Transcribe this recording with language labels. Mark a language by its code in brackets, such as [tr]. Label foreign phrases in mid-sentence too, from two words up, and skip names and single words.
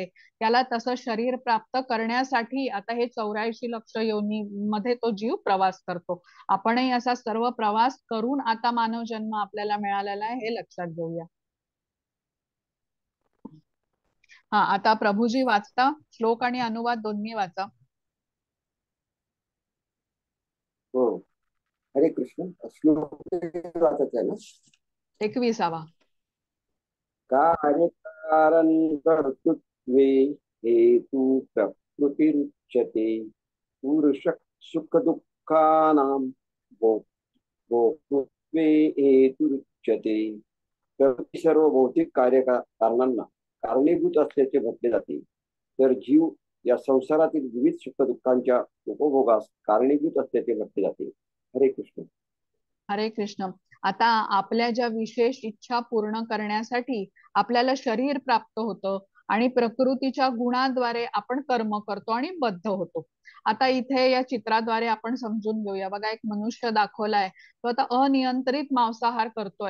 [mr] त्याला तसं शरीर प्राप्त करण्यासाठी आता हे 84 लक्ष योनी मध्ये तो जीव प्रवास करतो. आपणही असा सर्व प्रवास करून आता मानव जन्म आपल्याला मिळालेला आहे, हे लक्षात घेऊया. हा, आता प्रभूजी वाचता, श्लोक आणि अनुवाद दोन्ही वाचा. हो, हरे कृष्ण. श्लोक वाचायचा ना? 21वा. [sa] कार्यकारण कर्तृत्वे हेतु प्रकृतिरुच्यते पुरुष सुख दुःखानां भोक्तृत्वे हेतुरुच्यते. [mr] प्रकृती सर्व भौतिक कारणांना कारणीभूत असल्याचे म्हटले जाते, तर जीव या संसारातील विविध सुख दुःखांच्या उपभोगास कारणीभूत असल्याचे म्हटले जाते. हरे कृष्ण. हरे कृष्ण. आता आपल्या ज्या विशेष इच्छा पूर्ण करण्यासाठी आपल्याला शरीर प्राप्त होतं आणि प्रकृतीच्या गुणाद्वारे आपण कर्म करतो आणि बद्ध होतो. आता इथे या चित्राद्वारे आपण समजून घेऊया. बघा, एक मनुष्य दाखवलाय, तो आता अनियंत्रित मांसाहार करतोय.